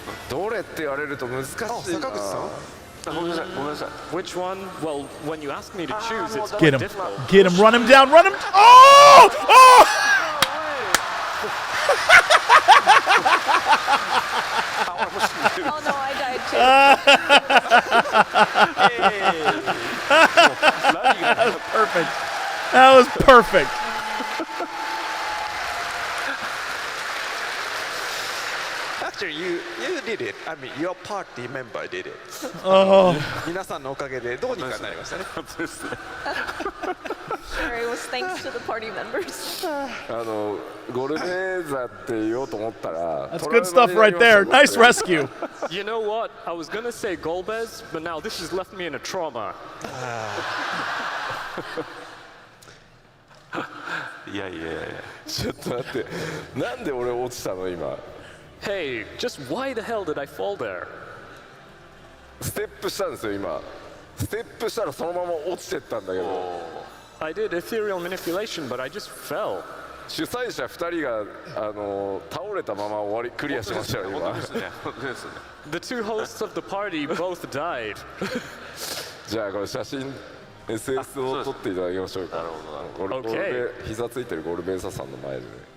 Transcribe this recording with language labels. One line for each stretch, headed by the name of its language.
Japanese: どれって言われると難しいな。坂口さん? ごめんなさい、ごめんなさい。
English: Which one? Well, when you ask me to choose, it's Get quite him. difficult. Get him. Run him down. Run him. Oh! Oh! Oh no, I died too. That was perfect. That was perfect. Actually, you did it. I mean, your party member did it. Oh.
Japanese: 皆さんのおかげでどうにかなりましたね。
English: Sure, it was thanks to the party members.
Japanese: ゴルベーザって言おうと思ったら
English: That's good stuff right there. Nice rescue. You know what? I was gonna say Golbez, but now this has left me in a trauma.
Japanese: いやいやいや。ちょっと待って、なんで俺落ちたの今。
English: Hey, just why the hell did I fall there?
Japanese: ステップしたんですよ今。ステップしたらそのまま落ちてったんだけど。
English: I did ethereal manipulation, but I just fell.
Japanese: 主催者2人が倒れたまま終わりクリアしましたよ今。本当ですね。本当ですね。
English: The two hosts of the party both died.
Japanese: じゃあこれ写真 SS を撮っていただきましょうか。ゴルベ膝ついてるゴルベーサさんの前でね。